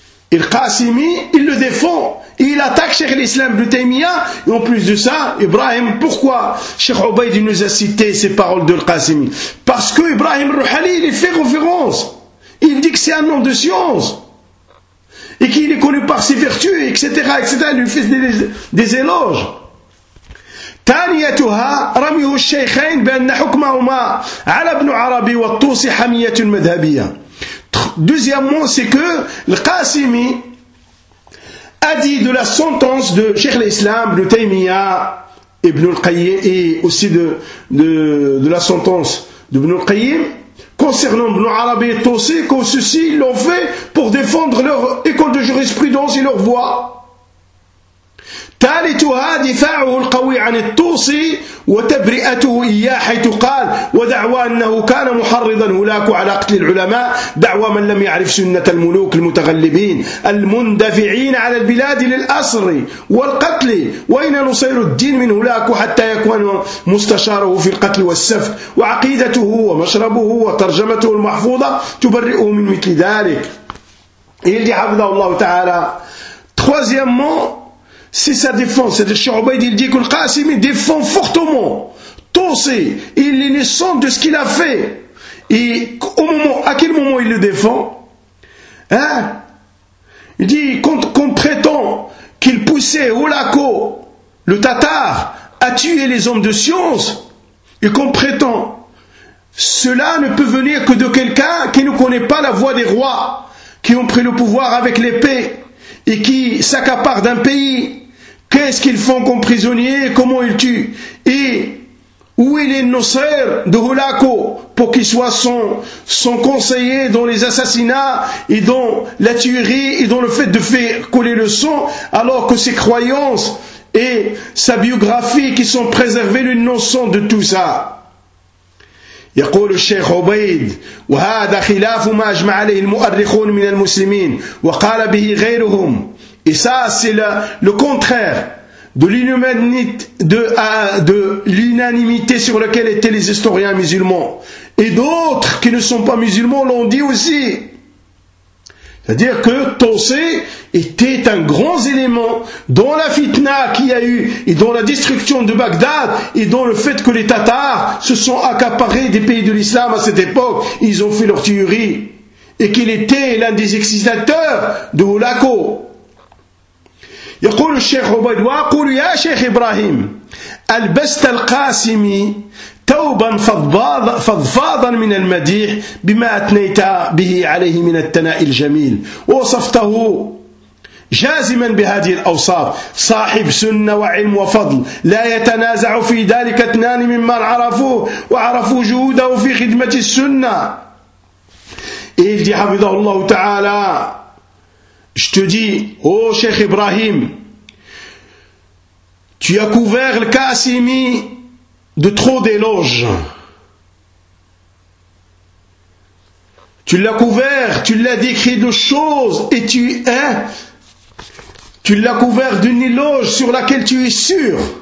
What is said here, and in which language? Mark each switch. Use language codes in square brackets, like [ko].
[fr] Il Qasimi, il le défend. Et il attaque Cheikh l'Islam Ibn Taymiyyah. Et en plus de ça, Ibrahim, pourquoi Cheikh Obeid nous a cité ces paroles de Qasimi? Parce que Ibrahim Rouhali, il fait référence. Il dit que c'est un homme de science. Et qu'il est connu par ses vertus, etc. etc. Il lui fait des éloges. [ar] ثانيتها رميه الشيخين بأن حكمهما على ابن عربي والطوسي حمية مذهبية. [fr] Deuxièmement, c'est que le Qasimi a dit de la sentence de Cheikh l'Islam, Ibn Taymiyyah, Ibn al-Qayyim, et aussi de la sentence de Ibn al-Qayyim concernant Ibn Arabi et Tosi, que ceux-ci l'ont fait pour défendre leur école de jurisprudence et leur voie. [ar] ثالثها دفاعه القوي عن الطوسي وتبرئته إياه حيث قال ودعوى أنه كان محرضا هلاك على قتل العلماء دعوى من لم يعرف سنة الملوك المتغلبين المندفعين على البلاد للأسر والقتل وإن نصير الدين من هلاك حتى يكون مستشاره في القتل والسفك وعقيدته ومشربه وترجمته المحفوظة تبرئه من مثل ذلك. يلدي حفظه الله تعالى. [fr] Troisièmement, c'est sa défense. C'est-à-dire, Cheikh Obeid, il dit que le Qasimi défend fortement Tosi. Il est naissant de ce qu'il a fait. Et au moment, à quel moment il le défend? Hein? Il dit, qu'on prétend qu'il poussait Olako, le Tatar, à tuer les hommes de science. Et qu'on prétend, cela ne peut venir que de quelqu'un qui ne connaît pas la voie des rois, qui ont pris le pouvoir avec l'épée, et qui s'accapare d'un pays. Qu'est-ce qu'ils font comme prisonniers? Comment ils tuent? Et où est le Nusayr de Hulako pour qu'il soit son conseiller dans les assassinats et dans la tuerie et dans le fait de faire couler le sang, alors que ses croyances et sa biographie qui sont préservées l'innocent de tout ça? [ar] يقول الشيخ عبيد وهذا خلاف ما أجمع عليه المؤرخون من المسلمين وقال به غيرهم. [fr] Et ça, c'est le contraire de l'unanimité sur laquelle étaient les historiens musulmans. Et d'autres qui ne sont pas musulmans l'ont dit aussi. C'est-à-dire que Tosé était un grand élément dans la fitna qu'il y a eu et dans la destruction de Bagdad et dans le fait que les Tatars se sont accaparés des pays de l'islam à cette époque. Ils ont fait leur tuerie et qu'il était l'un des excitateurs de Hulako. [ar] يقول الشيخ عبيد وأقول يا شيخ إبراهيم ألبست القاسمي توبا فضفاضا من المديح بما أثنيت به عليه من الثناء الجميل ووصفته جازما بهذه الأوصاف صاحب سنة وعلم وفضل لا يتنازع في ذلك اثنان ممن عرفوه وعرفوا جهوده في خدمة السنة. إلدي حفظه الله تعالى. [fr] Je te dis, ô Cheikh Ibrahim, tu as couvert le Qasimi de trop d'éloges. Tu l'as couvert, tu l'as décrit de choses et tu es, hein, tu l'as couvert d'une éloge sur laquelle tu es sûr.